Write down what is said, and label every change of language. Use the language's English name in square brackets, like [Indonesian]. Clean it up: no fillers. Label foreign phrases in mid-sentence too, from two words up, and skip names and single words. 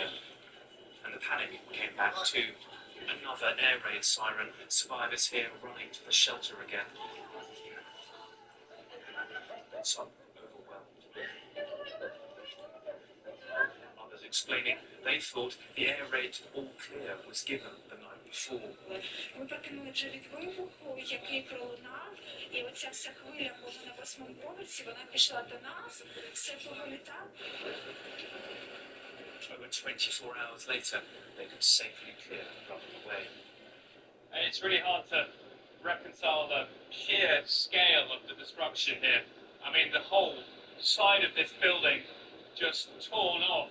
[English] And the panic came back too. Another air raid siren, survivors here running to the shelter again. Some overwhelmed. Others explaining they thought the air raid all clear was given the night before. [Ukrainian] Ми прокинули вже від вибуху, який пролунав, і оця вся хвиля була на 8-му поверсі, вона пішла до нас, все повилітало. [English] Over 24 hours later, they could safely clear the rubble away. And it's really hard to reconcile the sheer scale of the destruction here. I mean, the whole side of this building just torn off.